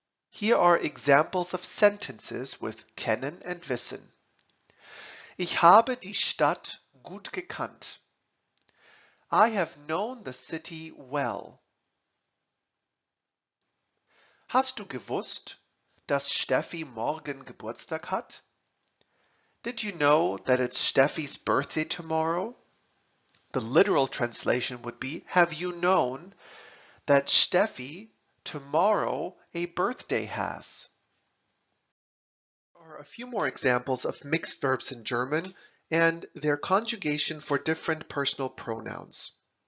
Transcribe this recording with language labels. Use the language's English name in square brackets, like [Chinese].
[English] Here are examples of sentences with kennen and wissen. [German] Ich habe die Stadt gut gekannt. [English] I have known the city well. [German] Hast du gewusst, dass Steffi morgen Geburtstag hat? [English] Did you know that it's Steffi's birthday tomorrow? The literal translation would be, have you known that Steffi tomorrow a birthday has? There are a few more examples of mixed verbs in German and their conjugation for different personal pronouns.